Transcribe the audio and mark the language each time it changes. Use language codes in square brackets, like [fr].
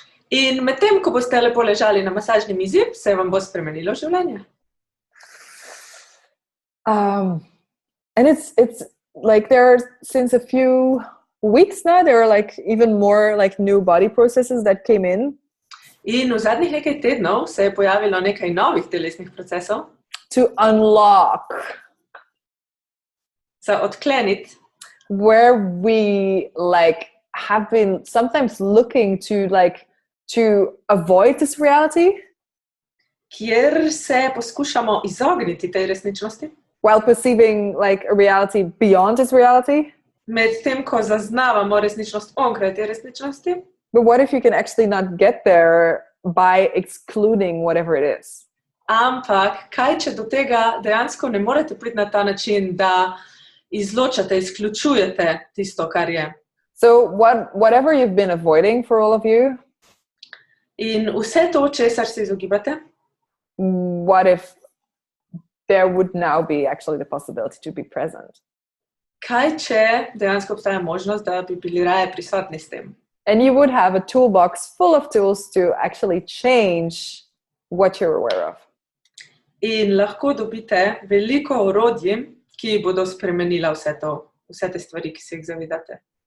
[sl] In medtem, ko boste lepo ležali na masažni mizi, se vam bo spremenilo življenje. [en] And it's like there are, since a few weeks now, there are like even more like new body processes that came in. [sl] In v zadnjih nekaj tednov se je pojavilo nekaj novih telesnih procesov. [en] To unlock. [sl] Za odkleniti. [en] Where we like have been sometimes looking to avoid this reality. [sl] Kjer se poskušamo izogniti tej resničnosti. [en] While perceiving like a reality beyond this reality. [sl] Medtem, ko zaznavamo resničnost onkraj te resničnosti. [en] But what if you can actually not get there by excluding whatever it is? [sl] Ampak, kaj če do tega dejansko ne morete priti na ta način, da izločate, izključujete tisto, kar je. [en] So whatever you've been avoiding for all of you. [sl] In vse to, česar se izogibate. [en] What if there would now be actually the possibility to be present? [sl] Kaj če dejansko obstaja možnost, da bi bili raje prisotni s tem? [en] And you would have a toolbox full of tools to actually change what you're aware of. [sl] In lahko dobite veliko orodij, ki bodo spremenila vse te stvari, ki se jih zavedate.